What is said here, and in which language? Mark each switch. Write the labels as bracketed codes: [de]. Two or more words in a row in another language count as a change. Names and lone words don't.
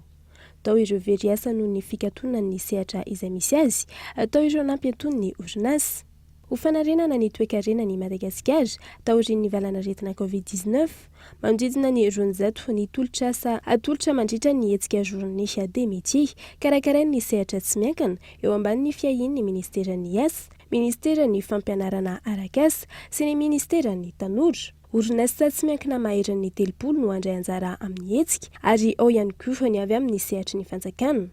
[mg] Tao ireo very asa noho ny fikatonan'ny sehatra izay misy azy, tao ireo nampianton'ny orinasy. Ho fanarenana ny toe-karenan'i Madagasikara taorian'ny valanaretina Covid-19, manodidina ny 200 ny tolotra asa atolotra mandritra ny hetsika [fr] journée des métiers [mg] karakarain'ny sehatra tsy miankana eo ambanin'ny fiahin'ny ministeran'ny asa, ministeran'ny fampianarana arak'asa sy ny ministeran'ny tanora. Orinasa tsy miankina maheran'ny 30 no andray anjara amin'ny hetsika ary ao ihany koa ny avy amin'ny sehatry ny fanjakana.